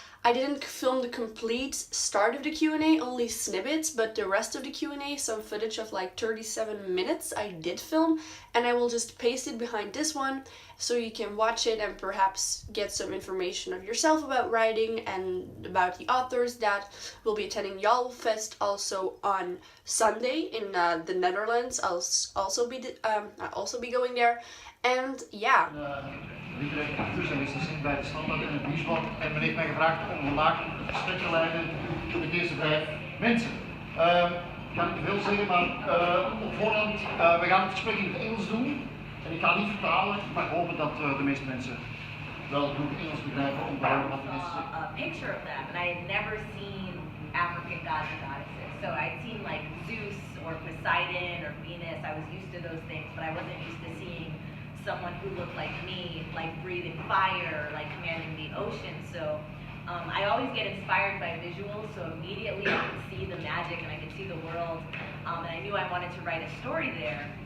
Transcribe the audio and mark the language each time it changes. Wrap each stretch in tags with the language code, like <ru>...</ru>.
<en>I didn't film the complete start of the Q&A, only snippets, but the rest of the Q&A, some footage of like 37 minutes, I did film, and I will just paste it behind this one so you can watch it and perhaps get some information of yourself about writing and about the authors that will be attending YALFEST also on Sunday in the Netherlands. I'll also be going there, and yeah.</en> <nl>Literaire acteurs en recensent bij de Standaard en het Nieuwsblad. En men heeft mij gevraagd om vandaag het gesprek te leiden met deze 5 mensen. Ik ga niet te veel zeggen, maar op voorhand, we gaan het gesprek in het Engels doen. En ik ga niet vertalen, maar ik hoop dat de meeste mensen wel goed Engels begrijpen om te horen wat de mensen zeggen.</nl> <en>A picture of them, and I had never seen African gods and goddesses. So I'd seen like Zeus or Poseidon or Venus. I was used to those things, but I wasn't used to seeing someone who looked like me, like breathing fire, like commanding the ocean. So I always get inspired by visuals, so immediately I could see the magic and I could see the world, and I knew I wanted to write a story there.</en>